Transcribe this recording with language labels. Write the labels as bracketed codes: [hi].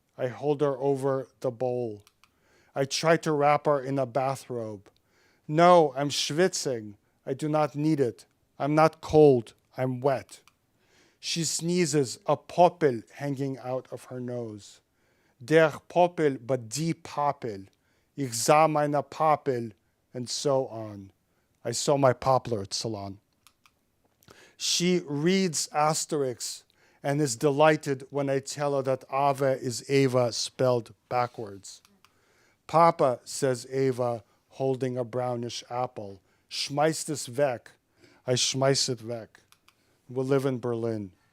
[en] I hold her over the bowl. I try to wrap her in a bathrobe. No, I'm schwitzing. I do not need it. I'm not cold. I'm wet. She sneezes, a popel hanging out of her nose. [de] Der popel, but die Popel. Ich sah meine Popel, [en] and so on. I saw my poplar at Salon. She reads Asterix and is delighted when I tell her that Ave is Ava spelled backwards. Papa, says Ava, holding a brownish apple. [de] Schmeiß es weg. [en] I schmeiß it weg. We live in Berlin.